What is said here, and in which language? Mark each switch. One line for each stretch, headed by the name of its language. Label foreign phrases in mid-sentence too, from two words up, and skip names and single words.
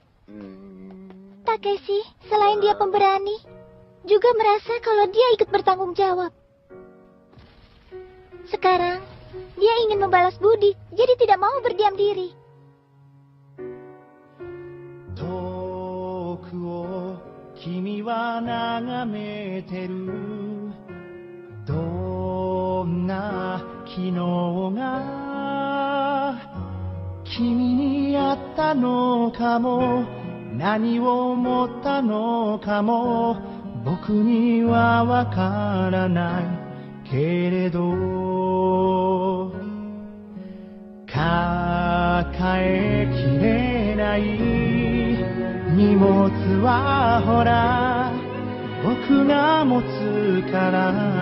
Indonesian: Takeshi, selain dia pemberani, juga merasa kalau dia ikut bertanggung jawab. Sekarang, dia ingin membalas budi, jadi tidak mau berdiam diri.
Japanese: 君は眺めてる どんな昨日が君にあったのかも 何を思ったのかも 僕にはわからないけれど抱えきれない荷物はほら僕が持つから